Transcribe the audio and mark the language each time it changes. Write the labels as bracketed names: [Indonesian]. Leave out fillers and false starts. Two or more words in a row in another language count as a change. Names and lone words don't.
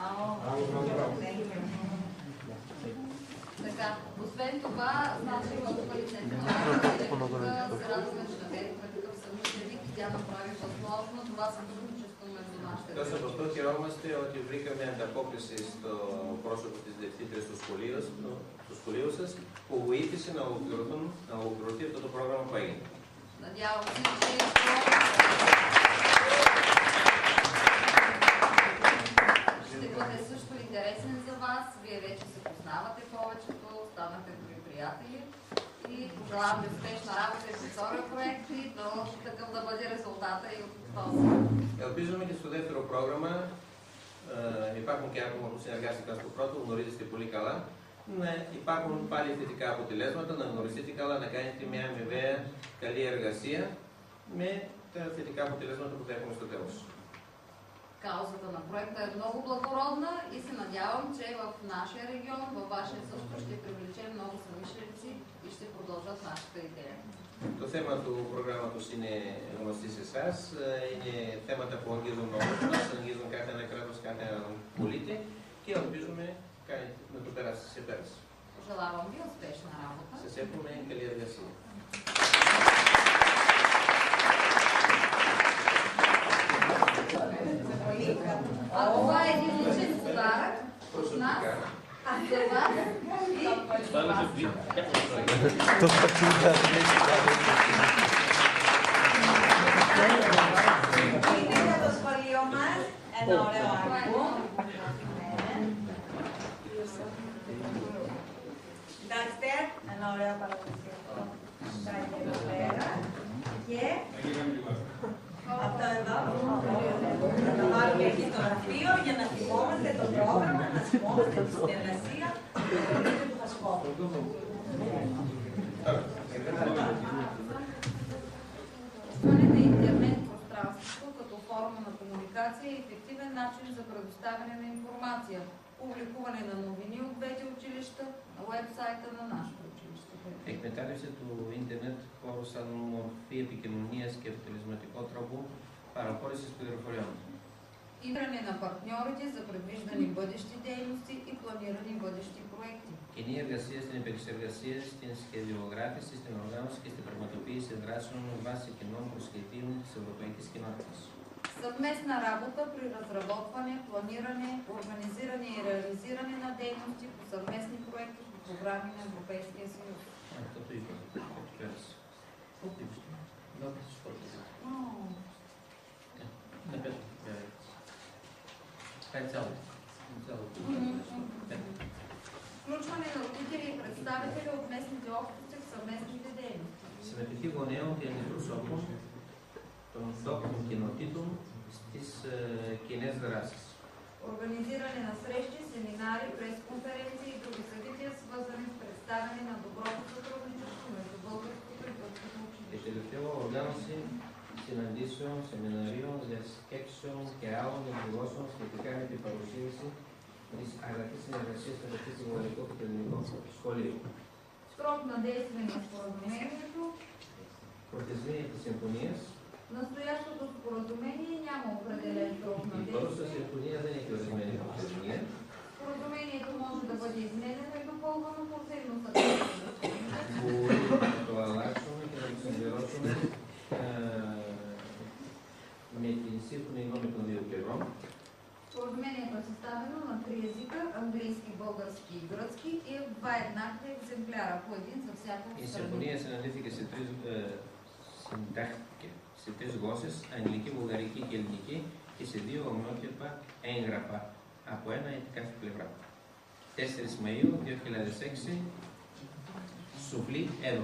[Bulgarian] Така, освен това, значи има тук лицензия. Се радваме, че намерихме такъв съмишленик и тя направи възможно това сътрудничество между нашите. Точно в този [Greek] рома сте отивликаме антапокриси στο πρόσωπο της διευθύντριας του σχολείου σας που βοήθησε να ολοκληρωθεί αυτό το πρόγραμμα που έγινε. [Bulgarian] Надявам се, че ще бъде също интересен за вас. Вие вече се познавате повечето, станахте добри приятели и пожелавам ви успешна работа и по втория проект и такъв да бъде резултата и от този. [Greek] Ελπίζουμε και στο δεύτερο πρόγραμμα, υπάρχουν και άτομα που συνεργάστηκαν στο πρώτο, γνωρίζετε πολύ καλά, να υπάρχουν πάλι θετικά αποτελέσματα, να γνωριστείτε καλά, να κάνετε μια αμοιβαία καλή εργασία με τα θετικά αποτελέσματα που θα έχουμε στο τέλος. [Bulgarian] Каузата на проекта е много благородна и се надявам, че в нашия регион, във вашия също ще привлечем много съмишленици и ще продължат нашата идея. [Greek] Το θέμα του προγράμματος είναι γνωστή σε εσάς, είναι θέματα που αγγίζουν όλους μας, αγγίζουν κάθε ένα κράτος, κάθε ένα πολίτη και ελπίζουμε να το περάσει σε πέραση. [Bulgarian] Пожелавам ви успешна работа. [Greek] Σας εύχομαι καλή εργασία. [Bulgarian] А това е един личен подарък от нас. За вас и за вас. [Greek] Είναι για το σχολείο μας ένα ωραίο άλμπουμ. Κοιτάξτε, ένα ωραίο παραδοσιακό σάκι εδώ πέρα. Και αυτό εδώ θα το βάλουμε εκεί στο γραφείο για να θυμόμαστε το πρόγραμμα, να θυμόμαστε τη συνεργασία και του Χασκόπου. [Bulgarian] Използване на интернет пространството като форма на комуникация е ефективен начин за предоставяне на информация, публикуване на новини от двете училища на уебсайта на нашето училище. [Greek] Εκμετάλλευση του ίντερνετ χώρου σαν μορφή επικοινωνίας και αποτελεσματικό τρόπο παραχώρησης πληροφοριών. [Bulgarian] Избиране на партньорите за предвиждани бъдещи дейности и планирани бъдещи проекти. [Greek] Κοινή εργασία στην επεξεργασία, στην σχεδιογράφηση, στην οργάνωση και στην πραγματοποίηση δράσεων με βάση κοινών προσχεδίων της Ευρωπαϊκής Κοινότητας. [Bulgarian] Съвместна работа при разработване, планиране, организиране и реализиране на дейности по съвместни проекти по програми на Европейския съюз. [Greek] Αυτό το είπα. [Bulgarian] Включване на родители и представители от местните общности в съвместните дейности. [Greek] Συμμετοχή γονέων και αντιπροσώπων των τόπων κοινοτήτων στις κοινές δράσεις. [Bulgarian] Организиране на срещи, семинари, пресконференции и други събития, свързани с представяне на доброто сътрудничество между българското и турското училище. [Greek] Και τελευταίο, οργάνωση συναντήσεων, σεμιναρίων, διασκέψεων και άλλων εκδηλώσεων σχετικά με την παρουσίαση της αγαθής συνεργασίας μεταξύ του Βουλευτικού και του Ελληνικού Σχολείου. [Bulgarian] Срок на действие на споразумението. [Greek] Προθεσμία της συμφωνίας. [Bulgarian] Настоящото споразумение няма определен срок на [Greek] Η [Bulgarian] действие. [Greek] παρούσα συμφωνία δεν έχει ορισμένη προθεσμία. [Bulgarian] Споразумението може да бъде изменено и допълвано по взаимно съгласие. [Greek] Μπορούμε να το αλλάξουμε και να το συμπληρώσουμε με την σύμφωνη γνώμη των δύο πλευρών. [Bulgarian] Споразумението е съставено на 3 езика – английски, български и гръцки и в 2 еднакви екземпляра, по един за всяка [Greek] Η [Bulgarian] страна. [Greek] συμφωνία συναντήθηκε σε τρεις γλώσσες, αγγλική, βουλγαρική και ελληνική, και σε 2 ομοιότυπα έγγραφα, από ένα για κάθε πλευρά. 4 Μαΐου 2006, Σουφλή, Εύρο.